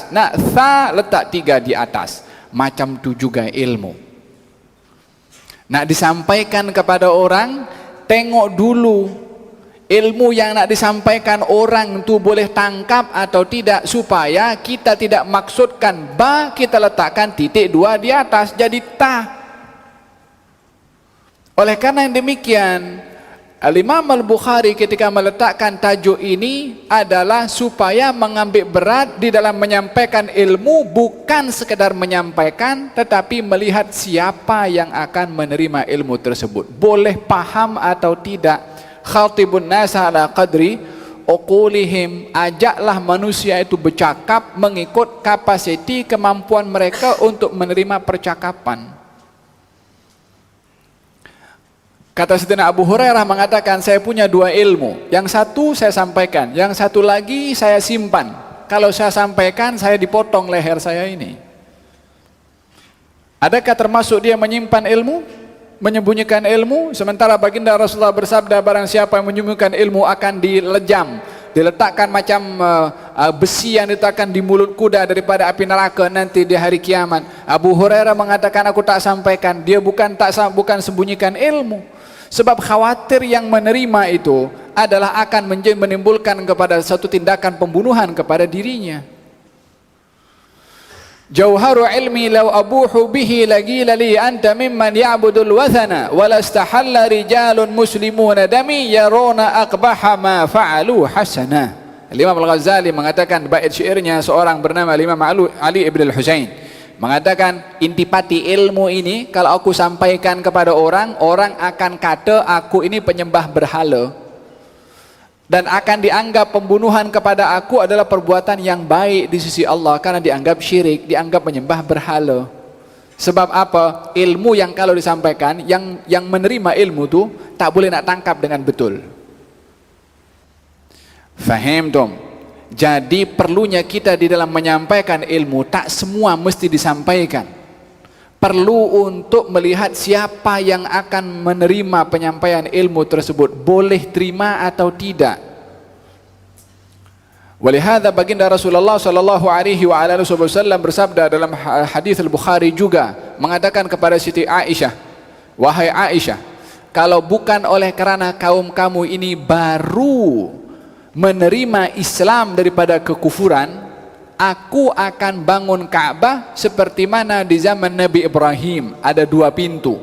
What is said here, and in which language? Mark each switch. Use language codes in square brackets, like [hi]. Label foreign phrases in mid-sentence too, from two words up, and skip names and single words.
[ms] Nak tha, letak 3 di atas. Macam tu juga ilmu. Nak disampaikan kepada orang, tengok dulu ilmu yang nak disampaikan orang tu boleh tangkap atau tidak, supaya kita tidak maksudkan ba, kita letakkan titik 2 di atas jadi ta. Oleh karena yang demikian, Al-Imam Al-Bukhari ketika meletakkan tajuk ini adalah supaya mengambil berat di dalam menyampaikan ilmu, bukan sekedar menyampaikan, tetapi melihat siapa yang akan menerima ilmu tersebut, boleh paham atau tidak. [ar] خاطبوا الناس على قدر عقولهم, [ms] ajaklah manusia itu bercakap mengikut kapasiti kemampuan mereka untuk menerima percakapan. Kata Sayyidina Abu Hurairah mengatakan, saya punya 2 ilmu, yang satu saya sampaikan, yang satu lagi saya simpan. Kalau saya sampaikan, saya dipotong leher saya ini. Adakah termasuk dia menyimpan ilmu, menyembunyikan ilmu? Sementara baginda Rasulullah bersabda, barang siapa yang menyembunyikan ilmu akan dilejam, diletakkan macam besi yang diletakkan di mulut kuda daripada api neraka nanti di hari kiamat. Abu Hurairah mengatakan, aku tak sampaikan. Dia bukan sembunyikan ilmu, sebab khawatir yang menerima itu adalah akan menimbulkan kepada satu tindakan pembunuhan kepada dirinya. [ar] جوهر العلم لو أبوح به لقيل لي أنت ممن يعبد الوثنا ولاستحل رجال مسلمون دمي يرون أقبح ما فعلوا حسنا. [ms] Imam Al-Ghazali mengatakan bait syairnya seorang bernama Imam Ali ibn al-Husain mengatakan, intipati ilmu ini kalau aku sampaikan kepada orang, orang akan kata aku ini penyembah berhala, dan akan dianggap pembunuhan kepada aku adalah perbuatan yang baik di sisi Allah karena dianggap syirik, dianggap menyembah berhala. Sebab apa? Ilmu yang kalau disampaikan, yang menerima ilmu tu tak boleh nak tangkap dengan betul. Faham tom? Jadi perlunya kita di dalam menyampaikan ilmu, tak semua mesti disampaikan. Perlu untuk melihat siapa yang akan menerima penyampaian ilmu tersebut, boleh terima atau tidak. Walihada baginda Rasulullah [ar] صلى الله عليه وسلم [ms] bersabda dalam hadis Al-Bukhari juga, mengatakan kepada Siti Aisyah, wahai Aisyah, kalau bukan oleh kerana kaum kamu ini baru menerima Islam daripada kekufuran, aku akan bangun Ka'bah seperti mana di zaman Nabi Ibrahim, ada 2 pintu.